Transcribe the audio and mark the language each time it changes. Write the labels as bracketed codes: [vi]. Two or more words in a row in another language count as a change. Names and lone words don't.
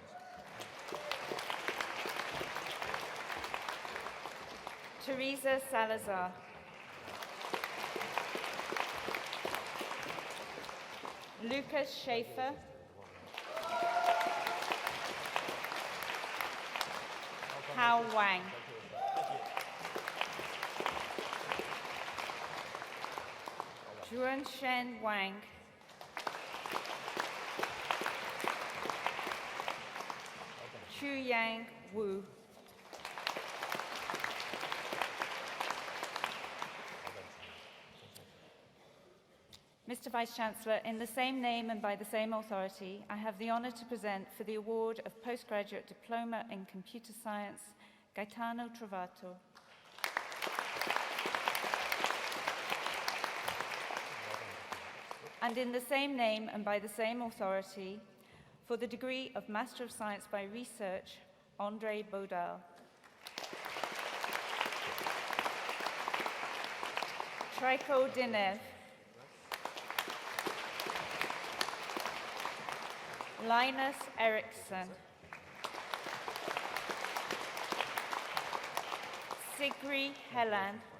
[en] Teresa Salazar. Lucas Schaefer. Hao Wang. Juanshen Wang. Chuyang Wu. Mr. Vice-Chancellor, in the same name and by the same authority, I have the honour to present for the award of Postgraduate Diploma in Computer Science, Gaetano Trovato. And in the same name and by the same authority, for the degree of Master of Science by Research, André Baudal. Trico Dinev. Linus Eriksson. Sigrid Helland.